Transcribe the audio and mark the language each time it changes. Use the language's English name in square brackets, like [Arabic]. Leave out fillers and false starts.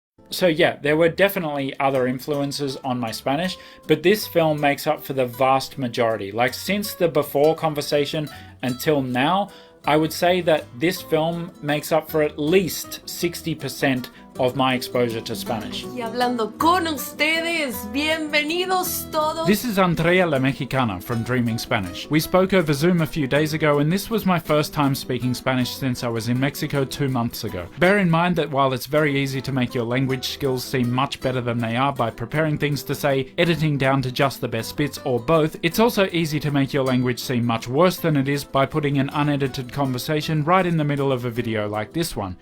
[English] So yeah, there were definitely other influences on my Spanish, but this film makes up for the vast majority. Like, since the before conversation until now, I would say that this film makes up for at least 60% of my exposure to Spanish. [Spanish] Y hablando con ustedes, bienvenidos todos. [English] This is Andrea la Mexicana from Dreaming Spanish. We spoke over Zoom a few days ago, and this was my first time speaking Spanish since I was in Mexico 2 months ago. Bear in mind that while it's very easy to make your language skills seem much better than they are by preparing things to say, editing down to just the best bits, or both, it's also easy to make your language seem much worse than it is by putting an unedited conversation right in the middle of a video like this one.